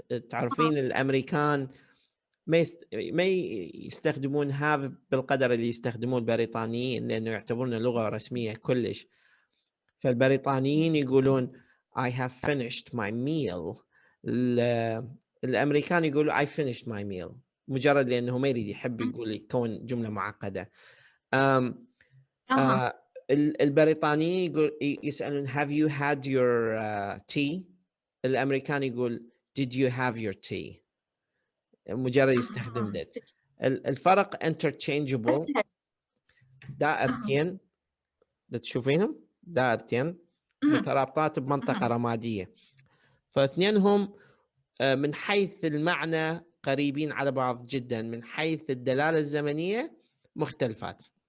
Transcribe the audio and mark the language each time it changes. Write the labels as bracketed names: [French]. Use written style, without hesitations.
[Arabic] تعرفين الأمريكان ما يستخدمون have بالقدر اللي يستخدمون البريطانيين لأنه يعتبرونه لغة رسمية كلش. فالبريطانيين يقولون [English] I have finished my meal. [Arabic] الأمريكان يقولوا [English] I finished my meal [Arabic] مجرد لأنه ما يريد يحب يقول يكون جملة معقدة. البريطانيين يسألون [English] have you had your tea؟ [Arabic] الأمريكان يقول [English] did you have your tea؟ [Arabic] مجرد يستخدم that. الفرق interchangeable. دائرتين تشوفينهم دائرتين مترابطات بمنطقة رمادية. فاثنينهم من حيث المعنى قريبين على بعض جدا. من حيث الدلالة الزمنية مختلفات.